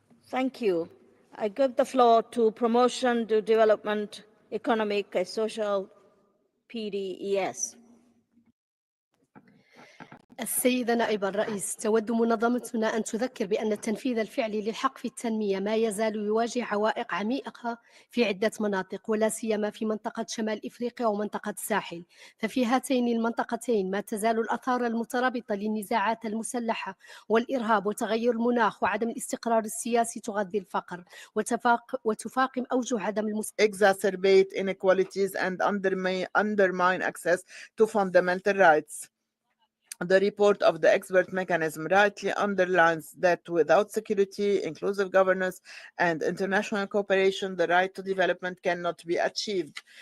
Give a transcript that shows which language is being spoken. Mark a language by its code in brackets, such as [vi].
[en] Thank you. I give the floor to Promotion to Development, Economic and Social, PDES. [ar] السيدة نائبة الرئيس، تود منظمتنا أن تذكر بأن التنفيذ الفعلي للحق في التنمية ما يزال يواجه عوائق عميقة في عدة مناطق، ولا سيما في منطقة شمال إفريقيا ومنطقة الساحل. ففي هاتين المنطقتين ما تزال الآثار المترابطة للنزاعات المسلحة والإرهاب وتغير المناخ وعدم الاستقرار السياسي تغذي الفقر وتفاقم أوجه عدم [en] exacerbate inequalities and undermine access to fundamental rights. The report of the expert mechanism rightly underlines that without security, inclusive governance, and international cooperation, the right to development cannot be achieved.